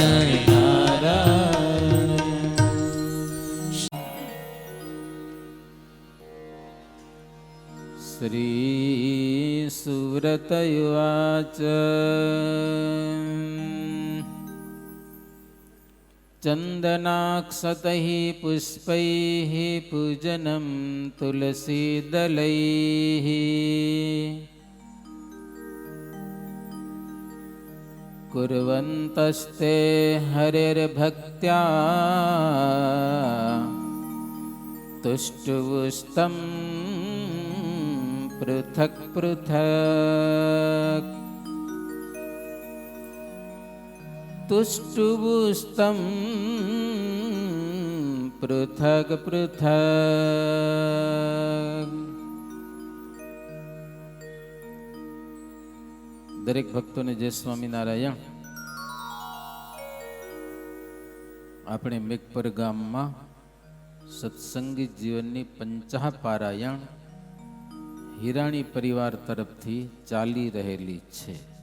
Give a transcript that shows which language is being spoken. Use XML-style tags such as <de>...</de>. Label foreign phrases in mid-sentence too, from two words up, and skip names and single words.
<sa>શ્રી સુરતયુવાચ ચંદનાક્ષતૈ પુષ્પૈ પૂજનમ તુલસીદલૈ कुर्वन्तस्ते हरिर्भक्त्या तुष्टुवुस्तं पृथक् पृथक् तुष्टुवुस्तं पृथक् पृथक्</sa> <gu>દરેક ભક્તોને જય સ્વામિનારાયણ. આપણે મેઘપર ગામમાં સત્સંગી જીવનની 50 પારાયણ હિરાણી પરિવાર તરફથી ચાલી રહેલી છે.</gu>